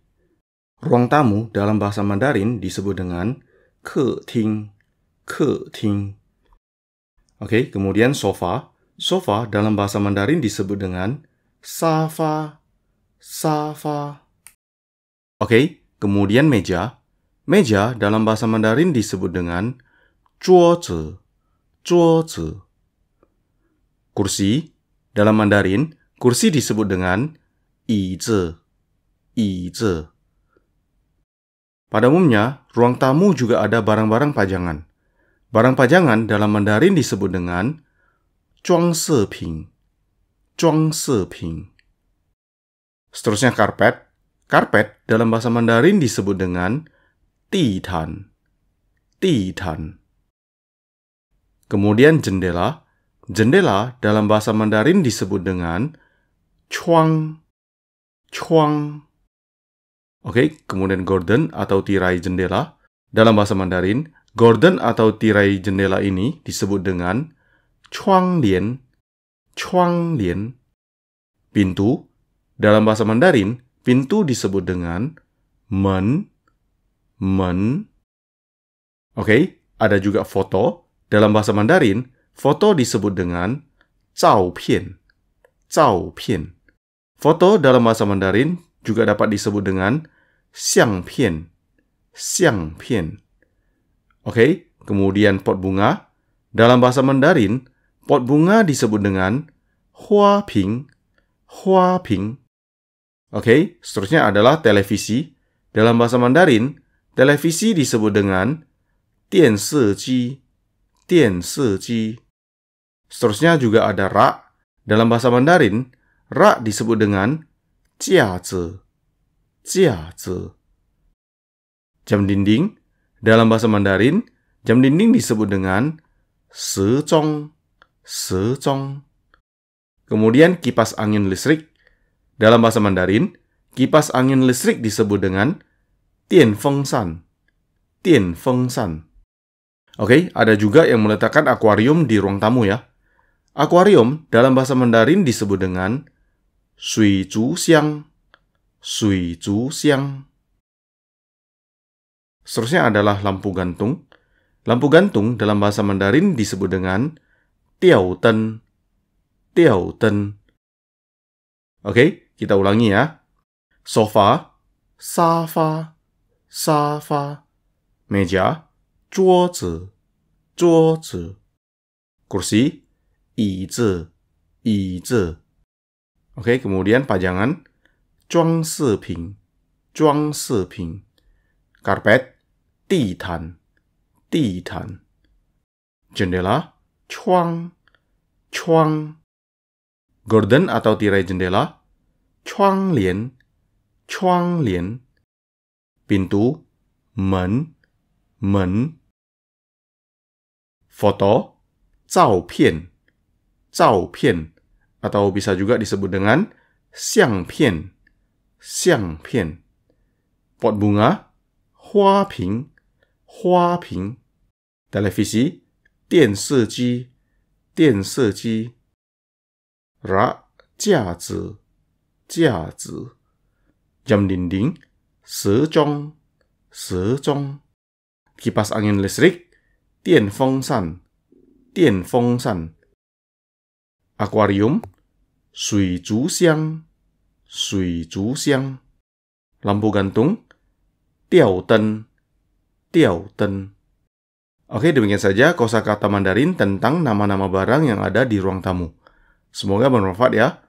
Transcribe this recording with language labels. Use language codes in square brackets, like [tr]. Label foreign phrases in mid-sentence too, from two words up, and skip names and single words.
[id] Ruang tamu dalam bahasa Mandarin disebut dengan [zh] 客厅，客厅. [id] Oke, kemudian sofa. Sofa dalam bahasa Mandarin disebut dengan [zh] 沙发，沙发. [id] Oke, kemudian meja. Meja dalam bahasa Mandarin disebut dengan [zh] 桌子, 桌子. [id] Kursi, dalam Mandarin, kursi disebut dengan [zh] 椅子, 椅子. [id] Pada umumnya, ruang tamu juga ada barang-barang pajangan. Barang pajangan dalam Mandarin disebut dengan [zh] 装饰品, 装饰品. [id] Seterusnya karpet. Karpet dalam bahasa Mandarin disebut dengan [zh] 地毯, 地毯. [id] Kemudian jendela. Jendela dalam bahasa Mandarin disebut dengan [zh] 窗, 窗. [id] Oke, kemudian gorden atau tirai jendela. Dalam bahasa Mandarin, gorden atau tirai jendela ini disebut dengan [zh] 窗帘, 窗帘. [id] Pintu. Dalam bahasa Mandarin, pintu disebut dengan [zh] 门, 门. [id] Oke, ada juga foto. Dalam bahasa Mandarin, foto disebut dengan [zh] 照片, 照片. [id] Foto dalam bahasa Mandarin juga dapat disebut dengan [zh] 相片, 相片. [id] Oke, kemudian pot bunga. Dalam bahasa Mandarin, pot bunga disebut dengan [zh] 花瓶, 花瓶. [id] Oke, seterusnya adalah televisi. Dalam bahasa Mandarin, televisi disebut dengan [zh] 电视机, 电视机. [id] Seterusnya juga ada rak. Dalam bahasa Mandarin, rak disebut dengan [zh] 架子, 架子. [id] Jam dinding. Dalam bahasa Mandarin, jam dinding disebut dengan [zh] 时钟, 时钟. [id] Kemudian kipas angin listrik. Dalam bahasa Mandarin, kipas angin listrik disebut dengan [zh] 电风扇, 电风扇. [id] Oke, ada juga yang meletakkan akuarium di ruang tamu ya. Akuarium dalam bahasa Mandarin disebut dengan [zh] 水族箱, 水族箱. [id] Seterusnya adalah lampu gantung. Lampu gantung dalam bahasa Mandarin disebut dengan [zh] 吊灯, 吊灯. [id] Oke, kita ulangi ya. Sofa, [zh] 沙发，沙发. [id] Meja, [zh] 桌子, 桌子. Kursi, 椅子, 椅子. [id] Oke, kemudian pajangan, [zh] 装饰品, 装饰品. Karpet, 地毯, 地毯. Jendela, 窗, 窗. [id] Gorden atau tirai jendela, [zh] 窗帘, 窗帘. Pintu, 门, 门. Foto, 照片, 照片. [id] Atau bisa juga disebut dengan [zh] 相片, 相片. Pot bunga, 花瓶, 花瓶. Televisi, 电视机, 电视机. Rak, 架子, 架子. [id] Jam dinding, [zh] 时钟, 时钟. [id] Kipas angin listrik, [zh] 电风扇, 电风扇. Akuarium, 水族箱, 水族箱. [id] Lampu gantung, [zh] 吊灯, 吊灯. [id] Oke, demikian saja kosakata Mandarin tentang nama-nama barang yang ada di ruang tamu. Semoga bermanfaat ya.